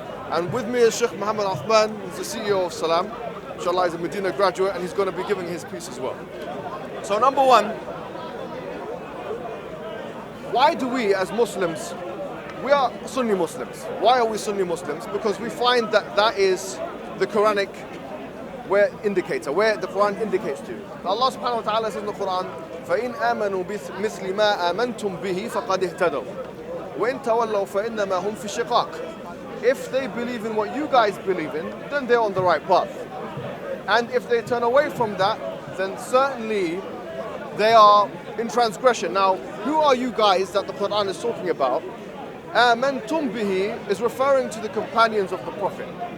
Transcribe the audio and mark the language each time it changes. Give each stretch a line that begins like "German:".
English: And with me is Sheikh Mohammed, who's the CEO of Salam. Inshallah, he's a Medina graduate and he's going to be giving his piece as well. So number one, why do we as Muslims, we are Sunni Muslims. Why are we Sunni Muslims? Because we find that is the Quranic where the Quran indicates to. Allah subhanahu wa ta'ala says in the Quran,
Arabic: فَإِنْ آمَنُوا بِمِثْلِ مَا آمَنْتُمْ بِهِ فَقَدْ اهْتَدَوْا وَإِنْ تَوَلَّوْا فَإِنَّمَا هُمْ فِي شِقَاقٍ.
English: If they believe in what you guys believe in, then they're on the right path. And if they turn away from that, then certainly they are in transgression. Now, who are you guys that the Quran is talking about?
Arabic: آمَنْتُمْ بِهِ
English: is referring to the companions of the Prophet.